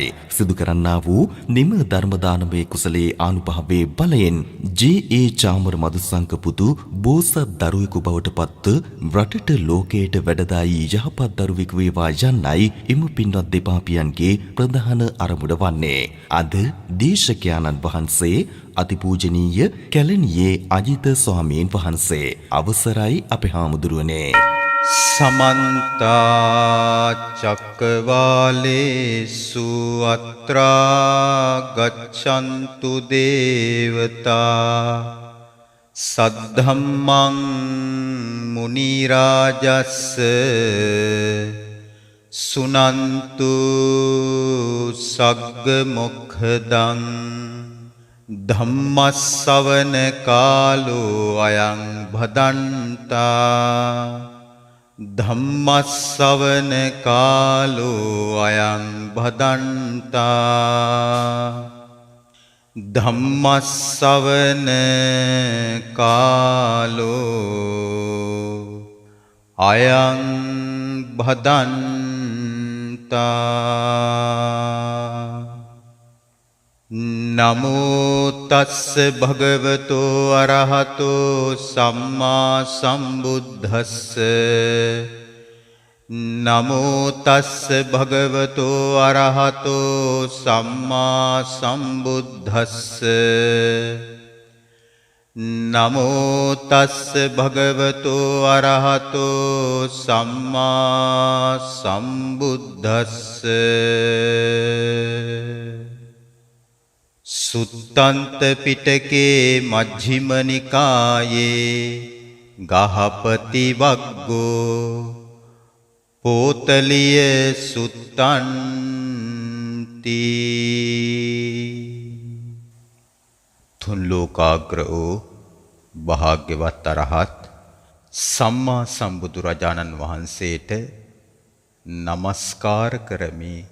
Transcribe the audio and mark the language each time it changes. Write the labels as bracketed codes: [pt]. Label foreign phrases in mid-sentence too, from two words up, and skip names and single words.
[si] සිදු කරන්නා වූ නිම ධර්ම දානමය කුසලයේ ආනුභාවයේ බලයෙන් JA චාමර මදුසංක පුතු බෝසත් දරුවෙකු බවට පත්ව රටට ලෝකයට වැඩදායී යහපත් දරුවෙකු වේවා යන්නයි එම පින්වත් දෙපාපියන්ගේ ප්‍රධාන අරමුණ වන්නේ. අද දේශකයාණන් වහන්සේ අතිපූජනීය කැලණියේ අජිත ස්වාමීන් වහන්සේ. අවසරයි අපේ හාමුදුරුවනේ. [pi] समन्त चक्रवालेषु अत्रा गच्छन्तु देवता सद्धम्मं मुनिराजस् सुनन्तु सग्गमुखदं धम्मස්සවන කාලෝ අයං භදන්තා ධම්මස්සවන කාලෝ අයං භදන්තා ධම්මස්සවන කාලෝ අයං භදන්තා නමෝ තස්ස භගවතෝ අරහතෝ සම්මා සම්බුද්දස්ස නමෝ තස්ස භගවතෝ අරහතෝ සම්මා සම්බුද්දස්ස නමෝ තස්ස භගවතෝ අරහතෝ සම්මා සම්බුද්දස්ස සුත්තන්ත පිටකේ මජ්ක්‍ධිම නිකායේ ගහපති වග්ගෝ පෝතලිය සුත්තන්ති [si] තුන් ලෝකාග්‍ර වූ භාග්‍යවත් අරහත් සම්මා සම්බුදුරජාණන් වහන්සේට නමස්කාර කරමි.